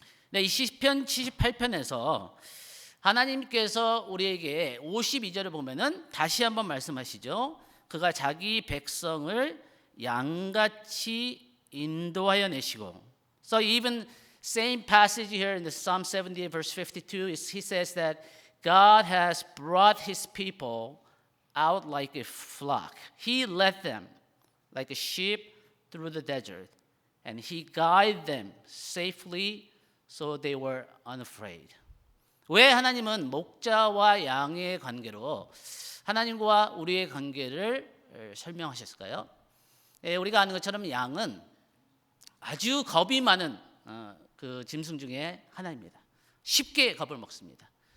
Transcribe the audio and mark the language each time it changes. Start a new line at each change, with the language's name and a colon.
Korean: 네, 이 시편 78편에서 하나님께서 우리에게 52절을 보면은 다시 한번 말씀하시죠. 그가 자기 백성을 양같이 인도하여 내시고.
English: So even same passage here in the Psalm 78 verse 52 he says that God has brought his people out like a flock. He led them like a sheep through the desert, and he guided them safely so they were unafraid.
Korean: 왜 하나님은 목자와 양의 관계로 하나님과 우리의 관계를 설명하셨을까요? 우리가 아는 것처럼 양은 아주 겁이 많은 그 짐승 중에 하나입니다. 쉽게 겁을 먹습니다.